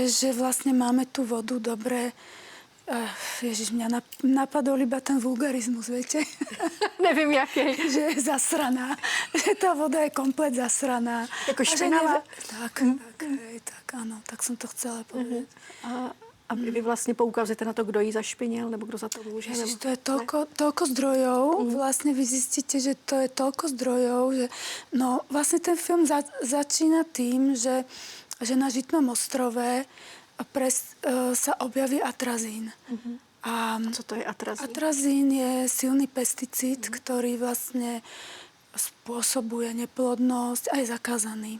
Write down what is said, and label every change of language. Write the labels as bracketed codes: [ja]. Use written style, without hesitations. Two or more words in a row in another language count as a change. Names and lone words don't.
[sk] že vlastne máme tú vodu dobre. Ježiš, mňa napadol iba ten vulgarizmus, viete? [cs] Nevím, jaký. [sk] Že je zasraná. Že tá voda je komplet zasraná. [cs] Jako A že špinavá? [sk] Tak, áno, tak som to chcela povedať. [cs] A vy vlastně poukazujete na to, kdo jí zašpinil, nebo kdo za to může? [sk] Ježiš, to je toľko zdrojov. Vlastne vy zistíte, že to je toľko zdrojov, že no vlastne ten film začína tým, že na Žitnom ostrove sa objaví atrazín. [cs] A co to je atrazín? [sk] Atrazín je silný pesticíd, ktorý vlastne spôsobuje neplodnosť a je zakázaný.